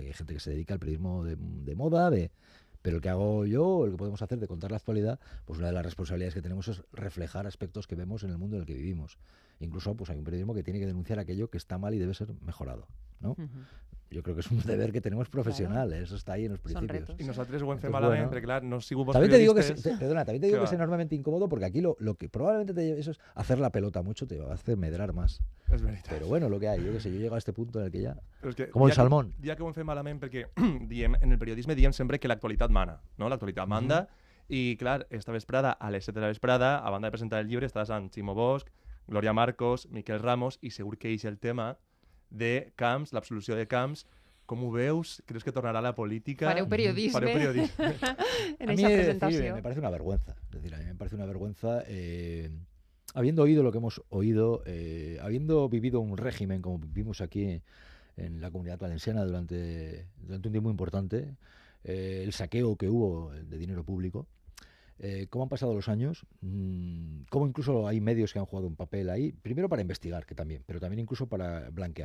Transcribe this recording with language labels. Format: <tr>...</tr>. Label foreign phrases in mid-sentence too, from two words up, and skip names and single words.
<es>Hay gente que se dedica al periodismo de moda, pero el que hago yo, el que podemos hacer de contar la actualidad, pues una de las responsabilidades que tenemos es reflejar aspectos que vemos en el mundo en el que vivimos. Incluso pues hay un periodismo que tiene que denunciar aquello que está mal y debe ser mejorado, ¿no? Yo creo que es un deber que tenemos profesional, eso está ahí en los principios. Y nosotros</es> <ca>ho hem fet malament, perquè clar, no sigo</ca> <es>también te digo que es enormemente incómodo porque aquí lo que probablemente te lleve eso es hacer la pelota mucho, te va a hacer medrar más.</es> <ca>És veritat.</ca> <es>Pero bueno, lo que hay, yo que sé, yo llego a este punto en el que ya... Es que como el salmón.</es> <ca>Ja que ho hem fet malament perquè en el periodisme diem sempre que l'actualitat mana, no? L'actualitat manda i clar, esta vesprada, a les 7 de la vesprada, a banda de presentar el llibre, estàs amb Ximo Bosch, Glòria Marcos, Miquel Ramos i segur que és el tema de Camps, l'absolució de Camps, Com ho veus? Creus que tornarà a la política? Fareu periodisme. Fareu periodisme.</ca> <es>En a mí esa decir, presentación. me parece una vergüenza. Es decir, a mí me parece una vergüenza, habiendo oído lo que hemos oído, habiendo vivido un régimen como vivimos aquí en la Comunidad Valenciana durante un tiempo importante, el saqueo que hubo de dinero público, cómo han pasado los años, cómo incluso hay medios que han jugado un papel ahí, primero para investigar, que también, pero también incluso para blanquear.</es>